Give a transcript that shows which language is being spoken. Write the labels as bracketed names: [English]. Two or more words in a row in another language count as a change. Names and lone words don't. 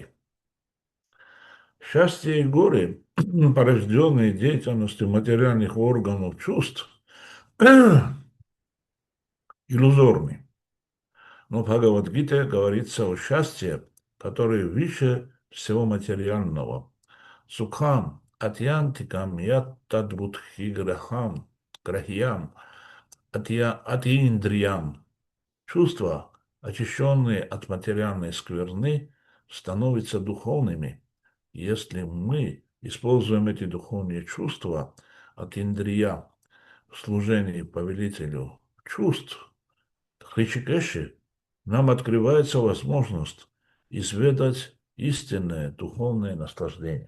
[Russian] Счастье и горе, порожденные деятельностью материальных органов чувств, иллюзорны. Но в Бхагавад-гите говорится о счастье, которое выше всего материального. [Sanskrit] सुखम्, आत्यन्तिकम्, यत्तद्बुद्धि ग्रहम्, ग्राह्यम्, अतीन्द्रियम्. [Russian] Чувства, очищенные от материальной скверны, становятся духовными, если мы используем эти духовные чувства от индрия в служении повелителю чувств. Хричикеши нам открывается возможность изведать истинное духовное наслаждение.